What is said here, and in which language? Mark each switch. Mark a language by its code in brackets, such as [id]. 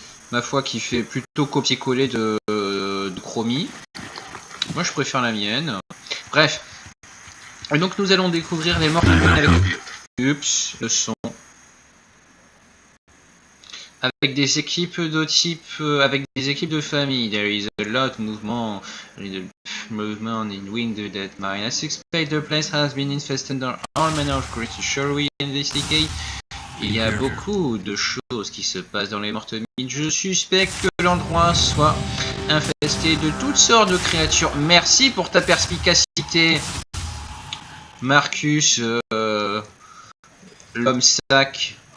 [fr] Ma foi, qui fait plutôt copier-coller de Chromie. Moi, je préfère la mienne. Bref. Et donc, nous allons découvrir les morts avec... Oups, le son. Avec des équipes de type... avec des équipes de famille. [en] There is a lot of movement in Wing the Dead Mine. As expected, the place has been infested by all manner of creatures. Shall we investigate? [fr] Il y a beaucoup de choses qui se passent dans les mortes mines. Je suspecte que l'endroit soit infesté de toutes sortes de créatures. Merci pour ta perspicacité, Marcus, l'homme sac.